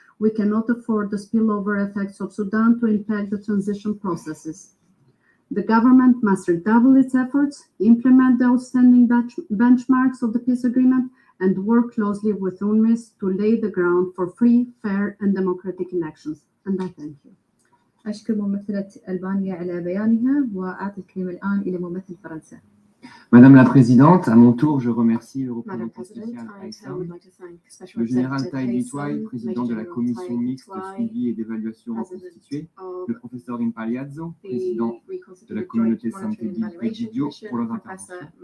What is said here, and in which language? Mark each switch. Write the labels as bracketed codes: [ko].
[en] We cannot afford the spillover effects of Sudan to impact the transition processes. The government must redouble its efforts, implement the outstanding benchmarks of the peace agreement, and work closely with UNMIS to lay the ground for free, fair, and democratic elections. And I thank you. [ar] أشكر ممثلة ألبانيا على بيانها وأعطي الكلمة الآن إلى ممثل فرنسا. [fr] Madame la Présidente, à mon tour, je remercie le représentant spécial Aïssam, le général Taï Litouai, président de la commission mixte de suivi et d'évaluation reconstituée, le professeur Impaliazzo, président de la communauté Santé-Presidio, pour leurs interventions.